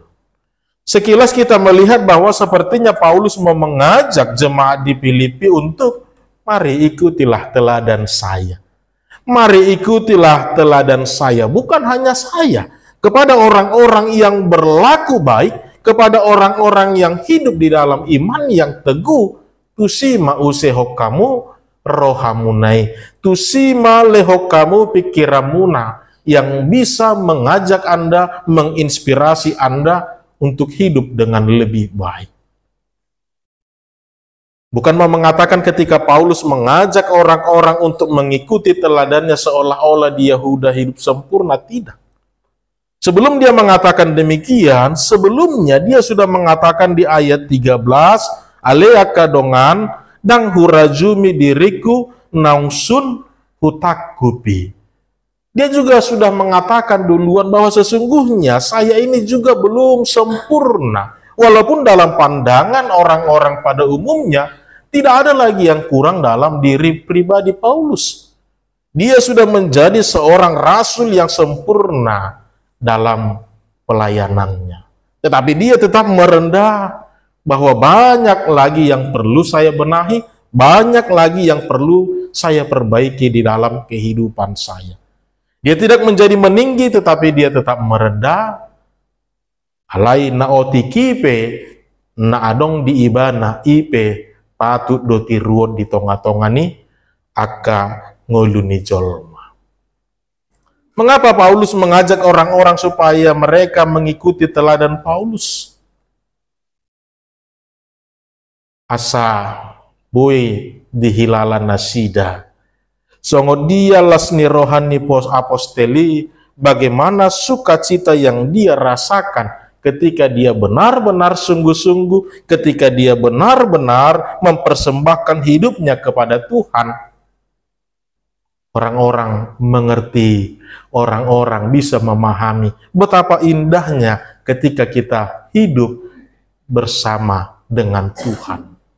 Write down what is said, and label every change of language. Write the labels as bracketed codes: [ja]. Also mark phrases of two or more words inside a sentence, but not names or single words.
[id] Sekilas kita melihat bahwa sepertinya Paulus mau mengajak jemaat di Filipi untuk mari ikutilah teladan saya. Mari ikutilah teladan saya, bukan hanya saya, kepada orang-orang yang berlaku baik, kepada orang-orang yang hidup di dalam iman yang teguh. [bbc] Tusima usehok kamu rohamunai, tusima lehok kamu pikiramuna, [id] yang bisa mengajak Anda, menginspirasi Anda untuk hidup dengan lebih baik. Bukan mau mengatakan ketika Paulus mengajak orang-orang untuk mengikuti teladannya seolah-olah dia sudah hidup sempurna, tidak. Sebelum dia mengatakan demikian, sebelumnya dia sudah mengatakan di ayat 13, [bbc] aleaka dongan dang hurajumi diriku naungsun hutakupi. [id] Dia juga sudah mengatakan duluan bahwa sesungguhnya saya ini juga belum sempurna. Walaupun dalam pandangan orang-orang pada umumnya, Tidak ada lagi yang kurang dalam diri pribadi Paulus. Dia sudah menjadi seorang rasul yang sempurna dalam pelayanannya. Tetapi dia tetap merendah bahwa banyak lagi yang perlu saya benahi, banyak lagi yang perlu saya perbaiki di dalam kehidupan saya. Dia tidak menjadi meninggi, tetapi dia tetap merendah. [bbc] Alai naoti kipe na adong di ibana ipe patut doti ruot di tonga-tonga ni aka ngoluni jolma. [id] Mengapa Paulus mengajak orang-orang supaya mereka mengikuti teladan Paulus? [bbc] Asa boy dihilalan nasida. Songo dia lasni rohani pos aposteli, [id] bagaimana sukacita yang dia rasakan ketika dia benar-benar sungguh-sungguh, ketika dia benar-benar mempersembahkan hidupnya kepada Tuhan. Orang-orang mengerti, orang-orang bisa memahami betapa indahnya ketika kita hidup bersama dengan Tuhan.